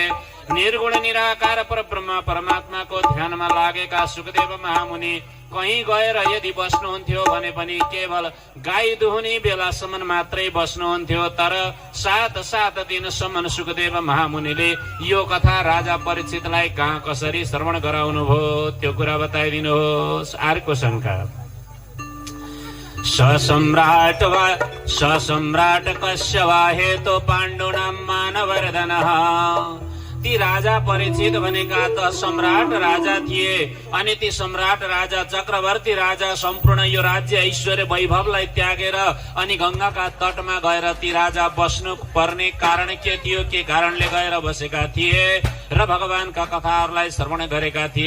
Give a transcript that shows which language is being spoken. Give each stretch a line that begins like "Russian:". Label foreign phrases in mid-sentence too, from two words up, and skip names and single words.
Nepali: निर्गुण निराकार परब्रह्म परमात्माको ध्यानमा लागेका सुखदेव महामुनि कहीँ गएर यदि बस्नुहुन्थ्यो भने पनि केवल गाई दुहुने बेलासम्म मात्रै बस्नुहुन्थ्यो। तर 7 दिनसम्म सुखदेव महामुनिले यो कथा राजा परीक्षितलाई कहाँ कसरी श्रवण गराउनु भयो त्यो कुरा बताइदिनुहोस्। अर्को शंका,
Sanskrit: सम्राट कस्य वा हेतु पाण्डुनां मानवर्धनः।
Nepali: ती राजा परीक्षित भनेका त सम्राट राजा थिए अनि ती सम्राट राजा चक्रवर्ती राजा सम्पूर्ण यो राज्य ऐश्वर्य वैभवलाई त्यागेर अनि गंगाका तटमा गएर ती राजा बस्नु पर्ने कारण के थियो? के कारणले गएर बसेका थिए र भगवानका कथाहरूलाई श्रवण गरेका थिए?